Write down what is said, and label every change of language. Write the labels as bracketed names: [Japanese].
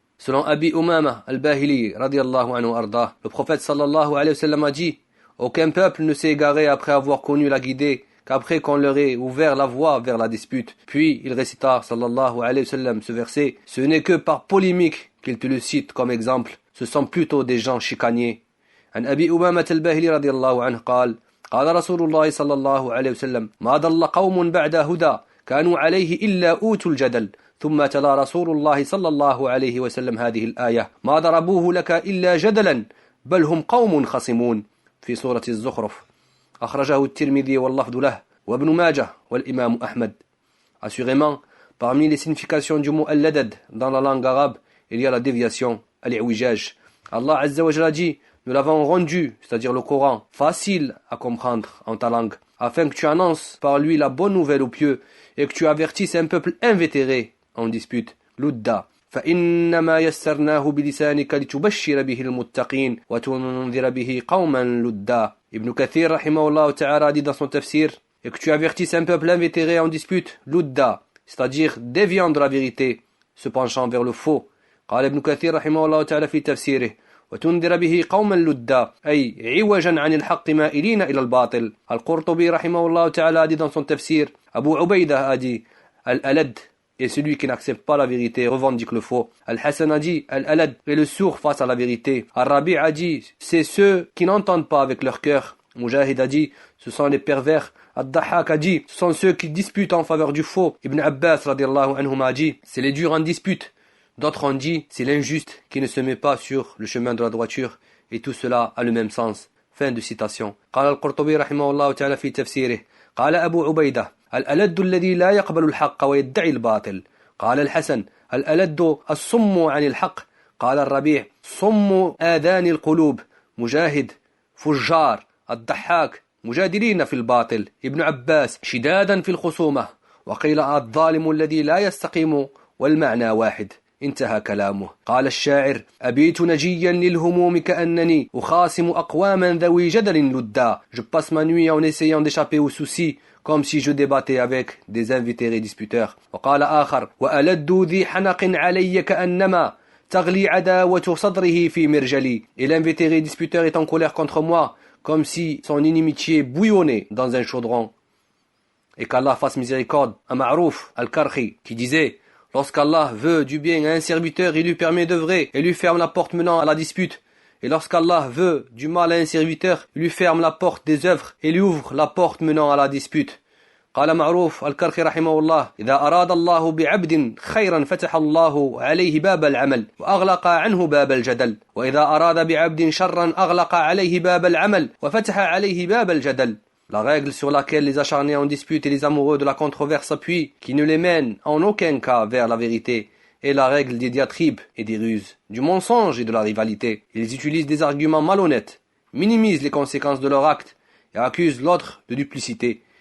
[French] Selon Abi Umama al-Bahili, radiyallahu anhu arda, le prophète sallallahu alayhi wa sallam a dit: aucun peuple ne s'est égaré après avoir connu la guidée, qu'après qu'on leur ait ouvert la voie vers la dispute. Puis il récita, sallallahu alayhi wa sallam, ce verset: ce n'est que par polémique qu'il te le cite comme exemple, ce sont plutôt des gens chicaniers. [Arabic] عن أبي أمامة الباهلي رضي الله عنه قال: قال رسول الله صلى الله عليه وسلم: ما ضل قوم بعد هدى كانوا عليه إلا أوتوا الجدل. ثم تلا رسول الله صلى الله عليه وسلم هذه الآية: ما ضربوه لك إلا جدلا بل هم قوم خصمون، في سورة الزخرف. أخرجه الترمذي واللفظ له وابن ماجه والإمام أحمد. [French] Assurément, parmi les significations du mot al-ladad dans la langue arabe, il y a la déviation, al-i'wijaj. Allah Azza wa Jalla dit: nous l'avons rendu, c'est-à-dire le Coran, facile à comprendre en ta langue, afin que tu annonces par lui la bonne nouvelle aux pieux et que tu avertisses un peuple invétéré en dispute. [Arabic] Ludda. فإنما يسرناه بلسانك لتبشر به المتقين وتنذر به قوما لدا. [French] Ibn Kathir rahimahullah ta'ala dit dans son tafsir: et que tu avertisses un peuple invétéré en dispute, ludda, c'est-à-dire déviant de la vérité, se penchant vers le faux. [Arabic] قال ابن كثير رحمه الله تعالى في تفسيره: وتنذر به قوما لدا أي عوجا عن الحق مائلين إلى الباطل. [French] Al-Qurtubi rahimahullah ta'ala a dit dans son tafsir: Abu Ubaïdah a dit: Al-Alad est celui qui n'accepte pas la vérité, revendique le faux. Al-Hassan a dit: Al-Alad est le sourd face à la vérité. Al-Rabi' a dit: c'est ceux qui n'entendent pas avec leur cœur. Mujahid a dit: ce sont les pervers. Ad-Dahhak a dit: ce sont ceux qui disputent en faveur du faux. Ibn Abbas radiallahu anhuma a dit: c'est les durs en dispute. D'autres ont dit: c'est l'injuste qui ne se met pas sur le chemin de la droiture. Et tout cela a le même sens. Fin de citation. [Arabic] قال القرطبي رحمه الله تعالى في تفسيره: قال أبو عبيدة: الألد الذي لا يقبل الحق ويدعي الباطل. قال الحسن: الألد الصم عن الحق. قال الربيع: صم آذان القلوب. مجاهد: فجار. الضحاك: مجادلين في الباطل. ابن عباس: شدادا في الخصومة. وقيل الظالم الذي لا يستقيم، والمعنى واحد. انتهى كلامه. قال الشاعر: أبيت نجيا للهموم كأنني أخاصم أقواما ذوي جدل لدا. [French] Je passe ma nuit en essayant d'échapper aux soucis, comme si je débattais avec des invétérés disputeurs. [Arabic] وقال آخر: وألد ذي حنق علي كأنما تغلي عداوة صدره في مرجلي. [French] Et l'invétéré disputeur est en colère contre moi, comme si son inimitié bouillonnait dans un chaudron. Et qu'Allah fasse miséricorde à Ma'rouf al-Karhi, qui disait: lorsqu'Allah veut du bien à un serviteur, il lui permet d'œuvrer et lui ferme la porte menant à la dispute. Et lorsqu'Allah veut du mal à un serviteur, il lui ferme la porte des œuvres et lui ouvre la porte menant à la dispute. [Arabic] قال معروف الكرخي رحمه الله: إذا أراد الله بعبد خيرا فتح الله عليه باب العمل وأغلق عنه باب الجدل، وإذا أراد بعبد شرا أغلق عليه باب العمل وفتح عليه باب الجدل. [French] La règle sur laquelle les acharnés en dispute et les amoureux de la controverse s'appuient, qui ne les mène en aucun cas vers la vérité, est la règle des diatribes et des ruses, du mensonge et de la rivalité. Ils utilisent des arguments malhonnêtes, minimisent les conséquences de leur acte et accusent l'autre de duplicité.